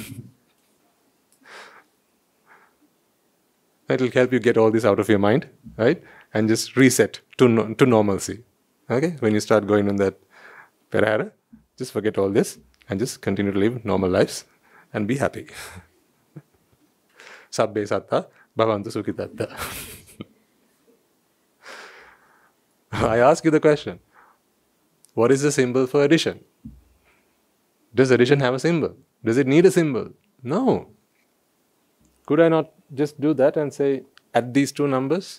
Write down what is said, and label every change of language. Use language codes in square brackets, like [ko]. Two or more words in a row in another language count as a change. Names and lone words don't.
[en] It will help you get all this out of your mind, right? And just reset to normalcy. Okay? When you start going on that perahara, just forget all this and just continue to live normal lives and be happy. [pi] Sabbe satta bhavantu sukhitatta. [en] I ask you the question, what is the symbol for addition? Does addition have a symbol? Does it need a symbol? No. Could I not just do that and say, add these two numbers?